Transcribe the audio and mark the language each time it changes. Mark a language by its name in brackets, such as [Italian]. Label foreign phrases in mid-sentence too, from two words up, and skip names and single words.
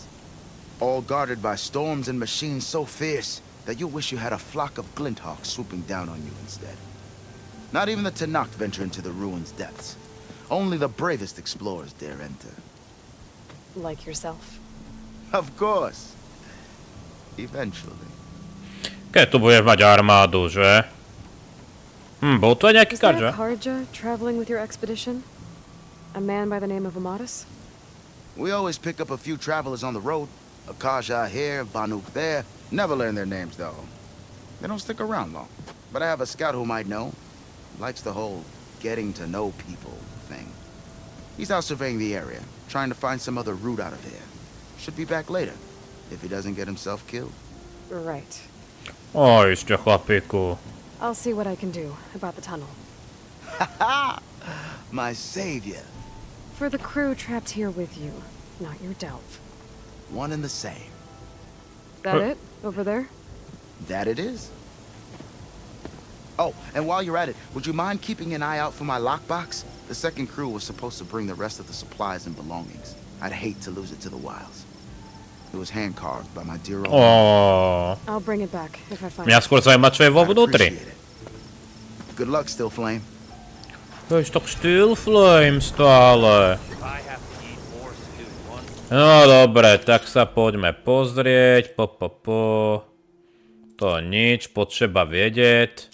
[English] All guarded by storms and machines so fierce that you'll wish you had a flock of glinthawks swooping down on you instead. Not even the Tanakh venture into the ruins' depths. Only the bravest explorers dare enter. Like yourself. Of course. Eventually. [Slovak] Keď tu budeš mať armádu, že? Bol tu aj nejaký [English] Is there [Slovak] kard, že? [English] a Karja traveling with your expedition? A man by the name of Amatus? We always pick up a few travelers on the road. A Kaja here, Banuk there. Never learn their names, though. They don't stick around long. But I have a scout who might know. Likes the whole getting to know people thing. He's out surveying the area, trying to find some other route out of here. Should be back later, if he doesn't get himself killed. Right. [Slovak] Oj, ešte chlapíku. [English] I'll see what I can do about the tunnel. Ha! My savior. For the crew trapped here with you, not your delve. One and the same. That it? Over there? That it is. Oh, and while you're at it, would you mind keeping an eye out for my lockbox? The second crew was supposed to bring the rest of the supplies and belongings. I'd hate to lose it to the wilds. It was hand-carved by my dear old... Ó. I'll bring it back if I find [Slovak] Mňa [English] it. [Slovak] skôr zaujíma, čo je vo vnútri. [English] Good luck, Still Flame. [Slovak] Veď tak Still Flame stále. No dobre, tak sa poďme pozrieť. To nič, potreba vedieť.